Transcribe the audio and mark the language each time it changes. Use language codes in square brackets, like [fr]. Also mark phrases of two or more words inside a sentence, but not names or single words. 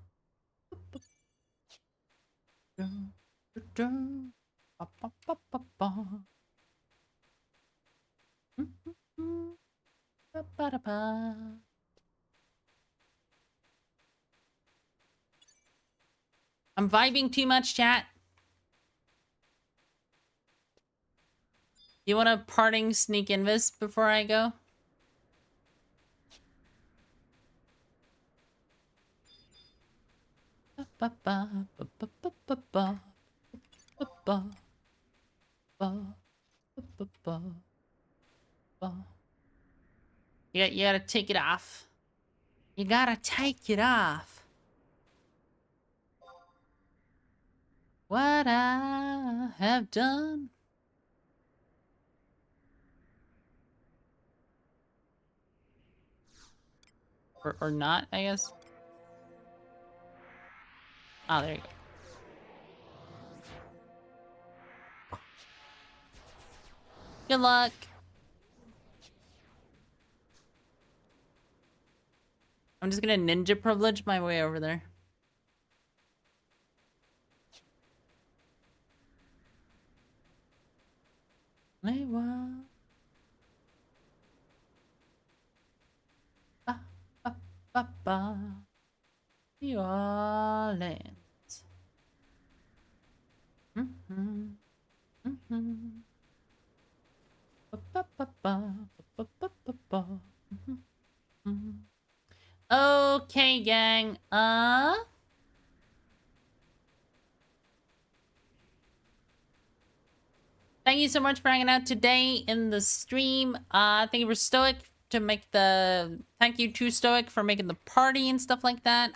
[en] dun, dun, dun, ba, ba, ba, ba, ba. Ba, ba, da, ba. I'm vibing too much, chat. You want a parting sneak invis before I go? Ba, ba, ba, ba, ba, ba, ba, ba, ba, ba, ba, ba, ba. You gotta take it off. You gotta take it off. What I have done. Or not, I guess. Oh, there you go. Good luck. I'm just gonna ninja privilege my way over there. Lewa. Ba, ba, ba, ba. New Orleans. Mm-hmm. Mm-hmm. Ba, ba, ba, ba, ba, ba, ba, ba. Mhm, mhm. Okay, gang. Thank you so much for hanging out today in the stream. Thank you for Stoic to make the... Thank you to Stoic for making the party and stuff like that.